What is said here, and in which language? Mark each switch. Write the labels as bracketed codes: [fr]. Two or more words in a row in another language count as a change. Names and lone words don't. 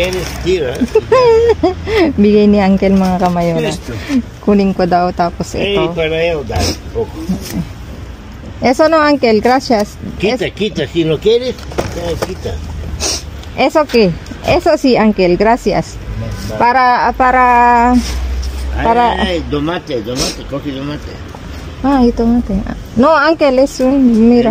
[tl] Bigay ni Uncle mga kamayora. Kunin ko daw tapos ito. [es] Eso no, Uncle, gracias. Quita, si no quieres, quita. ¿Eso qué? Eso sí, Uncle, gracias. Para... Ay, tomate, coge tomate. Ah, y tomate. No, Uncle, es un... Mira.